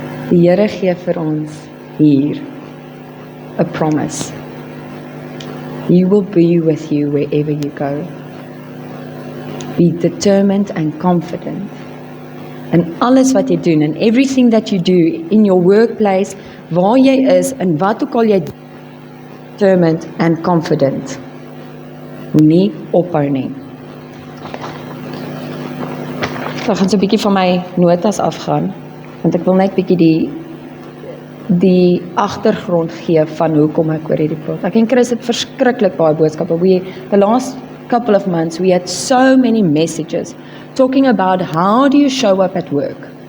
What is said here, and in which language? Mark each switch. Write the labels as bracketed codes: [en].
[af] Die Here gee vir ons hier 'n promise. [en] He will be with you wherever you go. Be determined and confident. And [af] alles wat jy doen, [en] and everything that you do in your workplace, [af] waar jy is en wat ook al jy [en] determined and confident. [af] Moenie ophou nie. So, ek gaan so 'n bietjie van my notas afgaan, want ek wil net bietjie die agtergrond gee van hoekom ek oor hierdie praat. Ek en Chris het verskriklik baie boodskappe. [en] The last couple of months, we had so many messages talking about how do you show up at work?